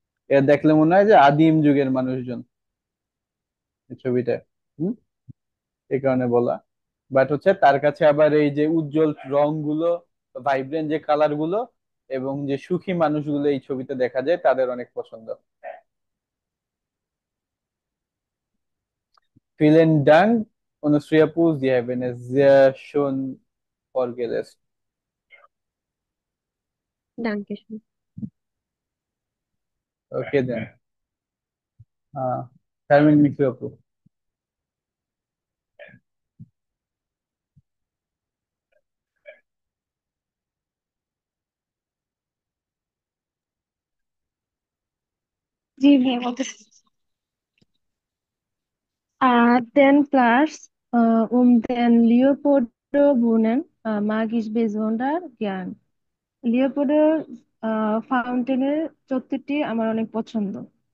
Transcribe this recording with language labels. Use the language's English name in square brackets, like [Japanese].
[Bangla] এটা দেখলে মনে হয় যে আদিম যুগের মানুষজন এই ছবিটা। হুম। এই কারণে বলা। বাট হচ্ছে তার কাছে আবার এই যে উজ্জ্বল রং গুলো, ভাইব্রেন্ট যে কালার গুলো, এবং যে সুখী মানুষগুলো এই ছবিতে দেখা যায় তাদের অনেক পছন্দ। [German] Vielen Dank, Onustriapu, Sie haben es sehr schön vorgelesen. ডাঙ্কে [Bangla] ওকে দেন। হ্যাঁ, শারমিন মিঠু আপু। জি ভাইয়া বলতেছি। [German] 10 plus den Leopoldo Brunnen mag ich besonders gern. [Bangla] Leopoldo ফাউন্টেনের চত্বরটি আমার অনেক পছন্দের।